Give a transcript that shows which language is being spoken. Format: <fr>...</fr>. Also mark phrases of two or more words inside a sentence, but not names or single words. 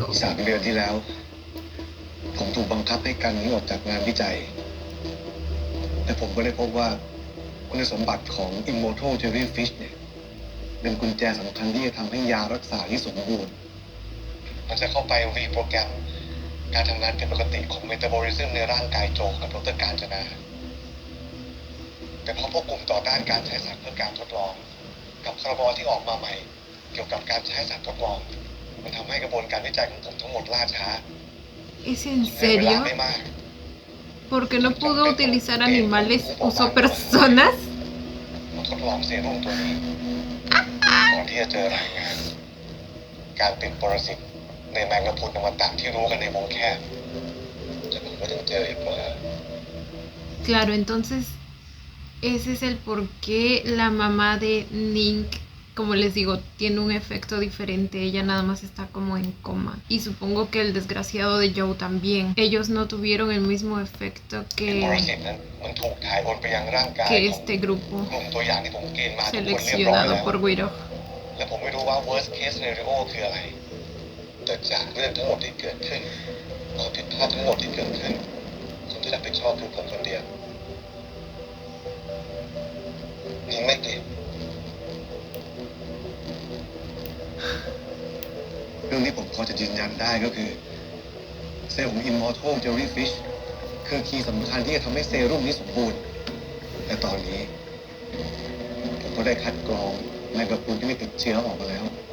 <th>3 เดือนที่แล้ว ผมถูกบังคับให้กันนิ้งออกจากงานวิจัยและผมก็ได้พบว่าคุณสมบัติของ</th> <en>Immortal Jellyfish</en> <th>เนี่ยเป็นกุญแจสำคัญที่จะทำให้ยารักษาที่สมบูรณ์มันจะเข้าไปรีโปรแกรมการทำงานผิดปกติของเมตาบอลิซึมในร่างกายโจกับดร. กาญจนาแต่พอพวกกลุ่มต่อต้านการใช้สารเพื่อการทดลองกับครบ. ที่ออกมาใหม่เกี่ยวกับการใช้สารทดลองมันทำให้กระบวนการวิจัยของผมทั้งหมดล่าช้า</th> <es>¿Es en</es> <th>ใช้เวลา</th> <es>serio?</es> <th>ไม่มาก</th> <es>¿Porque no pudo utilizar animales? ¿Usó personas?</es> <th>ผมทดลองเซรุ่มตัวนี้ก่อนที่จะเจอรายงานการติดปรสิตในแมงกะพรุนอมตะที่รู้กันในวงแคบแต่ผมก็ยังเจออีกว่า</th> <es>Claro, entonces ese es el por qué la mamá de Ning, como les digo, tiene un efecto diferente. Ella nada más está como en coma. Y supongo que el desgraciado de Joe también. Ellos no tuvieron el mismo efecto</es> <th>ปร</th> <es>que</es> <th>สิตนั้นมันถูกถ่ายโอนไปยังร่างกาย</th> <es>este grupo</es> <th>กลุ่มตัวอย่างที่ผมเกณฑ์มาทุกคนเรียบร้อย</th> <es>seleccionado</es> <th>แล้ว</th> <es>por Wiro.</es> <th>และผมไม่รู้ว่า</th> <en>worst case scenario</en> <th>คืออะไรแต่จากเรื่องทั้งหมดที่เกิดขึ้นความผิดพลาดทั้งหมดที่เกิดขึ้นคนที่รับผิดชอบคือผมคนเดียวนี่ไม่เกี่ยว เรื่องที่ผมพอจะยืนยันได้ก็คือเซลล์ของ</th> <en>Immortal Jellyfish</en> <th>คือคีย์สำคัญที่จะทำให้เซรุ่มนี้สมบูรณ์แต่ตอนนี้ผมก็ได้คัดกรองแมงกะพรุนที่ไม่ติดเชื้อออกมาแล้ว</th>